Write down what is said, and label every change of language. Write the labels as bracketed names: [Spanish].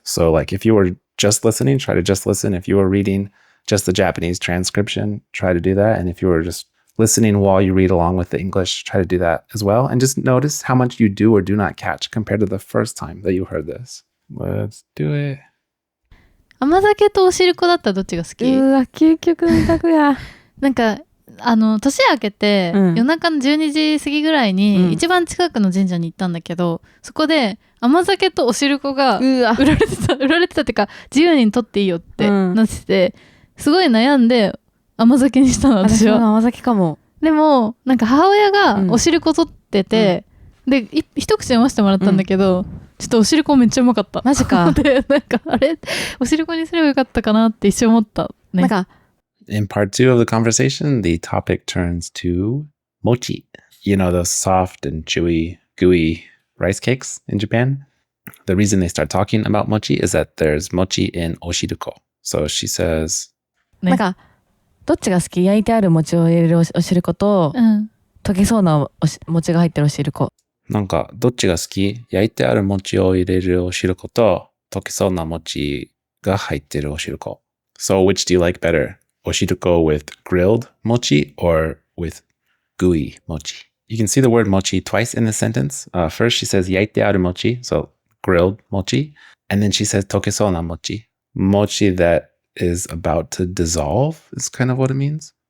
[English] So like if you were just listening, try to just listen. If you were reading just the Japanese transcription, try to do that. And if you were just listening while you read along with the English, try to do that as well. And just notice how much you do or do not catch compared to the first time that you heard this. Let's do it. [Japanese] 甘酒とおしるこだったらどっちが好き？うわ、究極の択や。なんか年明けて、夜中の12時過ぎぐらいに、一番近くの神社に行ったんだけど、そこで甘酒とお汁粉が売られてたってか、自由に取っていいよってなってて、すごい悩んで甘酒にしたの、私は。甘酒かも。でもなんか母親がお汁粉取ってて、で一口飲ませてもらったんだけど、ちょっとお汁粉めっちゃうまかった。マジか。でなんかあれお汁粉にすればよかったかなって一瞬思ったね。なんか [English] In part 2 of the conversation, the topic turns to mochi. You know, those soft and chewy, gooey rice cakes in Japan? The reason they start talking about mochi is that there's mochi in oshiruko. So she says, [Japanese] なんかどっちが好き？焼いてある餅を入れるお汁粉と、溶けそうな餅が入ってるお汁粉。なんかどっちが好き？焼いてある餅を入れるお汁粉と溶けそうな餅が入ってるお汁粉。 [English] So which do you like better? Oshiruko with grilled mochi or with gooey mochi? You can see the word mochi twice in this sentence. First she says yaite aru mochi, so grilled mochi. And then she says tokesou na mochi. Mochi that is about to dissolve is kind of what it means.